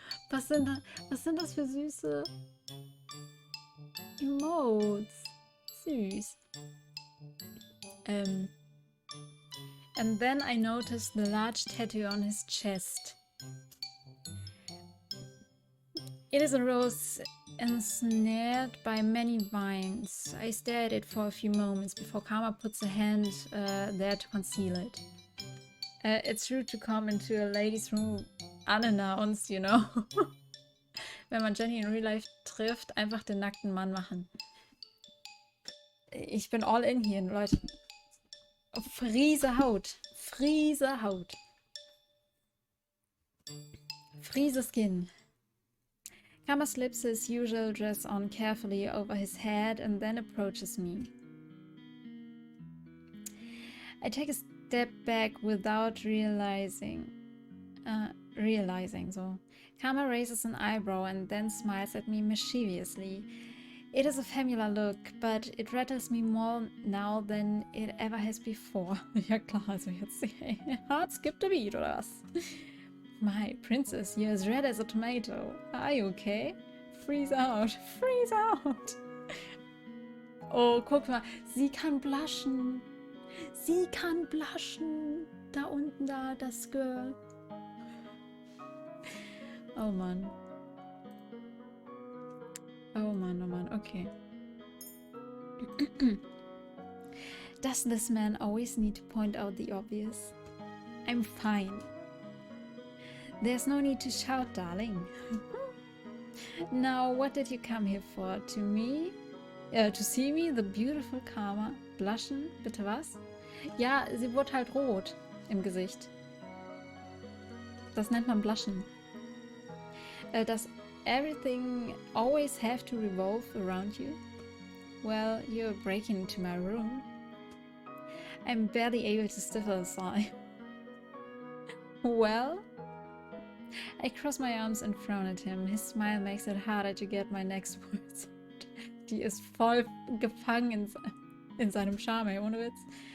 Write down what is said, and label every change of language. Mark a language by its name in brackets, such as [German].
[German] Was sind das für süße Emotes? Süß. [English] And then I noticed the large tattoo on his chest. It is a rose ensnared by many vines. I stare at it for a few moments before Karma puts a hand there to conceal it. It's rude to come into a ladies' room unannounced, you know. [German] Wenn man Jenny in real life trifft, einfach den nackten Mann machen. Ich bin all in hier, Leute. Friese Haut. Friese Haut. [English] Friese skin. Kama slips his usual dress on carefully over his head and then approaches me. I take a step back without realizing. So. Kama raises an eyebrow and then smiles at me mischievously. It is a familiar look, but it rattles me more now than it ever has before. [German] Ja klar, also jetzt Herz gibt a beat, oder was? [English] My princess, you're as red as a tomato. Are you okay? Freeze out. Freeze out. [German] Oh, guck mal. Sie kann blushen. Sie kann blushen. Da unten, da, das Girl. Oh Mann. Oh Mann, okay. [English] Does this man always need to point out the obvious? I'm fine. There's no need to shout, darling. Now, what did you come here for? To me? To see me, the beautiful Karma? Blushen? [German] Bitte was? Ja, sie wurde halt rot im Gesicht. Das nennt man Blushen. [English] Does everything always have to revolve around you? Well, you're breaking into my room. I'm barely able to stifle a sigh. Well? I cross my arms and frown at him. His smile makes it harder to get my next words out. [German] Die ist voll gefangen in seinem Charme, ey, ohne Witz.